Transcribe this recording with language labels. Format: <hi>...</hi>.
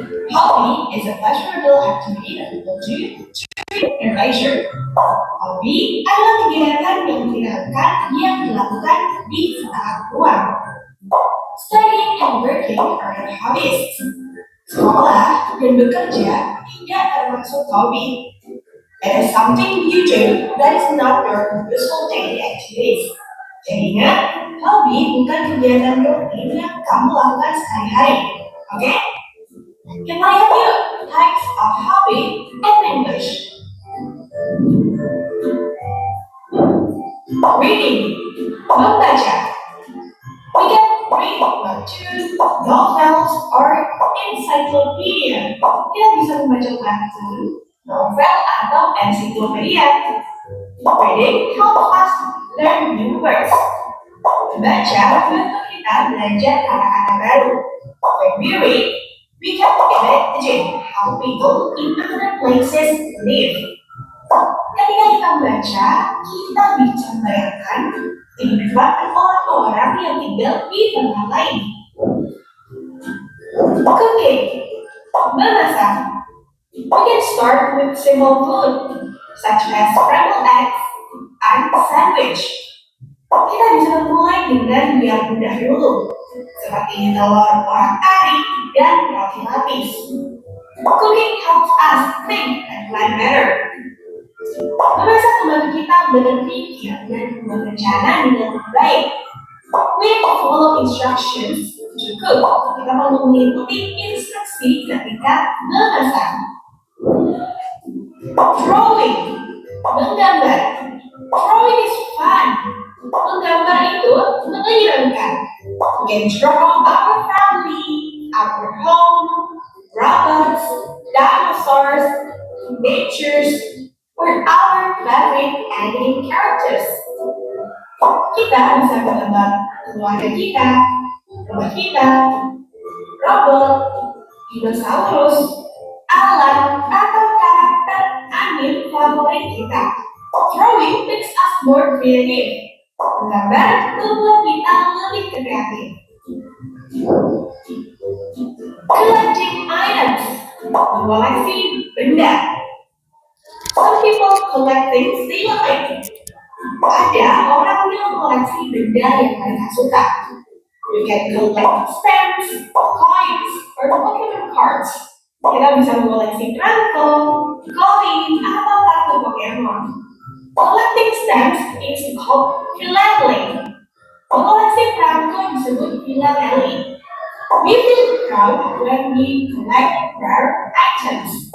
<en>Hobby is a pleasurable activity that people do to treat their leisure.</en> <id>Hobi adalah kegiatan yang menyenangkan yang dilakukan di saat luang.</id> <en>Studying and working are hobbies.</en> <id>Sekolah dan bekerja tidak termasuk hobi.</id> <en>It is something you do that is not your usual daily activities.</en> <id>Jadi ingat, hobi bukan kegiatan rutin yang kamu lakukan sehari-hari. Oke?</id> <en>Can I have you types of hobby in English? Reading,</en> <id>membaca.</id> <en>We can read webtoons, novels, or encyclopedia.</en> <id>Kita bisa membaca webtoon, novel, atau ensiklopedia.</id> <en>Reading helps us learn new words.</en> <id>Membaca membantu kita belajar kata-kata baru.</id> <en>When we read, we can imagine how people in other places live.</en> <id>Ketika kita membaca, kita bisa membayangkan kehidupan orang-orang yang tinggal di tempat lain.</id> <en>Cooking,</en> <id>memasak.</id> <en>We can start with simple food, such as scrambled eggs and sandwich.</en> <id>Kita bisa memulai dengan yang mudah dulu, seperti telur orak-arik dan roti lapis.</id> <en>Cooking helps us think and plan better.</en> <id>Memasak membantu kita berpikir dan berencana dengan baik.</id> <en>We have to follow instructions to cook.</en> <id>Kita perlu mengikuti instruksi ketika memasak.</id> <en>Drawing,</en> <id>menggambar.</id> <en>Drawing is fun.</en> <id>Menggambar itu menyenangkan.</id> <en>We can draw our family, our home, robots, dinosaurs, natures, or our favorite anime characters.</en> <id>Kita bisa menggambar keluarga kita, rumah kita, robot, dinosaurus, alam, atau karakter anime favorit kita.</id> <en>Drawing makes us more creative.</en> <id>Menggambar membuat kita lebih kreatif.</id> <en>Collecting items,</en> <id>mengoleksi benda.</id> <en>Some people collect things they like.</en> <id>Ada orang yang mengoleksi benda yang mereka suka.</id> <en>You can collect stamps, coins, or Pokemon cards.</en> <id>Kita bisa mengoleksi perangko, koin, atau kartu Pokemon.</id> <en>Collecting stamps is called philately.</en> <id>Mengoleksi perangko disebut philately.</id> <en>We feel proud when we collect rare items.</en>